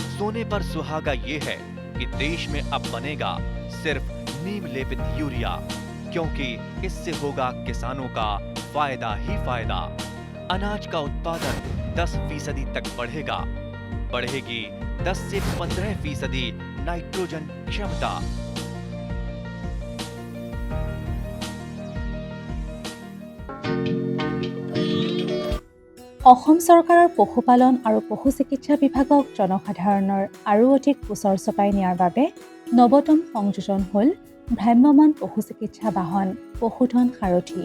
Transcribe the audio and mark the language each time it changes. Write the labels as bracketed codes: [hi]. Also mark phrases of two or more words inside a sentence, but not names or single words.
[hi] सोने पर सुहागा ये है कि देश में अब बनेगा सिर्फ नीम लेपित यूरिया, क्योंकि इससे होगा किसानों का फायदा ही फायदा। अनाज का उत्पादन 10% तक बढ़ेगा। बढ़ेगी 10 से 15% नाइट्रोजन क्षमता। [as] অসম চৰকাৰৰ পশুপালন আৰু পশু চিকিৎসা বিভাগক জনসাধাৰণৰ আৰু অধিক ওচৰ চপাই নিয়াৰ বাবে নৱতম সংযোজন হ'ল ভ্ৰাম্যমাণ পশু চিকিৎসা বাহন পশুধন সাৰথী।